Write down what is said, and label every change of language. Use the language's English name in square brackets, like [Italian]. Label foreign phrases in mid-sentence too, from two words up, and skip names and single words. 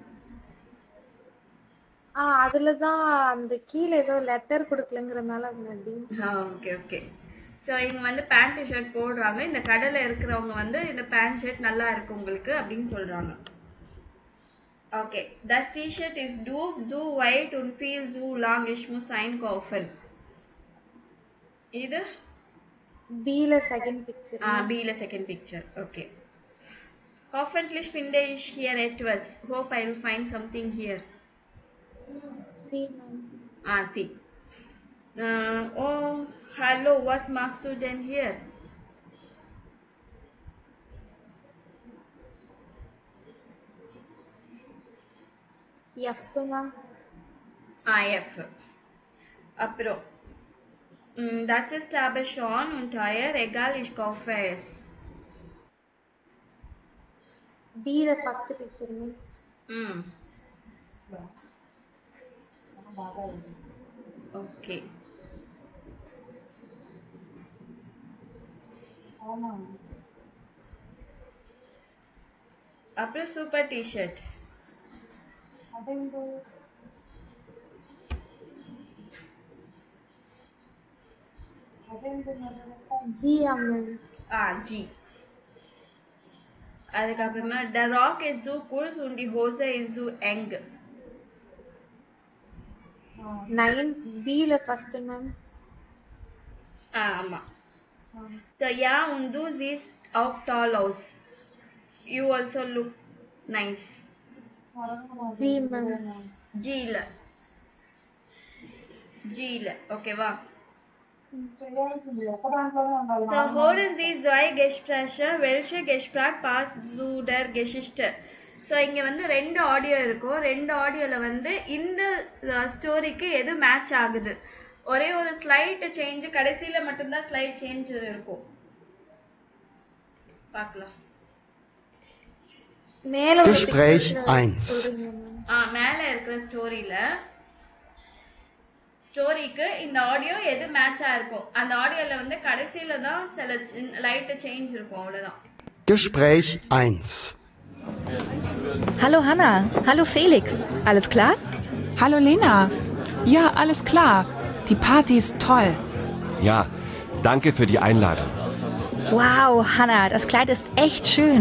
[Tamil] அதுல தான் அந்த கீழ ஏதோ லெட்டர் கொடுக்கலங்கறனால அந்த டி. ஓகே ஓகே. ஸோ இவங்க வந்து [English] pant shirt [Tamil] போடுறாங்க. இந்த கடையில் இருக்கிறவங்க வந்து இந்த [English] pant shirt [Tamil] நல்லா இருக்கு உங்களுக்கு அப்படின்னு சொல்றாங்க. ஓகே. [German] Das T-Shirt ist doof, so weit und viel zu lang. Ich muss einkaufen. [Tamil] இது B-ல [English] second picture. [Tamil] B-ல [English] second picture. [Tamil] ஓகே. [German] Hoffentlich finde ich hier etwas. [English] Hope I will find something here. C ma'am. C. [German] Oh, hallo, was machst du denn hier? [English] F ma'am. [German] F. அப்புறம் das ist aber schon und teuer, egal, ich kaufe es. [Tamil] D-ல [English] first picture ma'am. [Tamil] ஓகே. [English] அப்புறம் super T-shirt. [Tamil] ஜி மேம். [German] ஜி. அதுக்கப்புறமா the rock is so kurz und die Hose is so eng. [Tamil] 9 B-ல [English] first ma'am. [Tamil] ஆமா. [German] So ja, und du siehst auch toll aus. [English] You also look nice. [Tamil] ஜி மேம். G-ல. ஓகேவா? [German] So hören Sie zwei Gespräche. Welche Gespräch passt zu der Geschichte? [Tamil] ஸோ இங்கே வந்து 2 ஆடியோ இருக்கும். 2 ஆடியோவில் வந்து இந்த ஸ்டோரிக்கு எது மேட்ச் ஆகுது. ஒரே ஒரு [English] slight change, [Tamil] கடைசியில் மட்டும்தான் [English] slight change [Tamil] இருக்கும். பார்க்கலாம். [German] Gespräch 1. [Tamil] மேலே இருக்கிற ஸ்டோரிக்கு இந்த ஆடியோ எது மேட்சா இருக்கும். அந்த ஆடியோல வந்து கடைசியில தான் சில [English] light change [Tamil] இருக்கும், அவ்வளவுதான். [German] Gespräch 1. Hallo Hanna, hallo Felix, alles klar? Hallo Lena. Ja, alles klar. Die Party ist toll. Ja, danke für die Einladung. Wow, Hanna, das Kleid ist echt schön.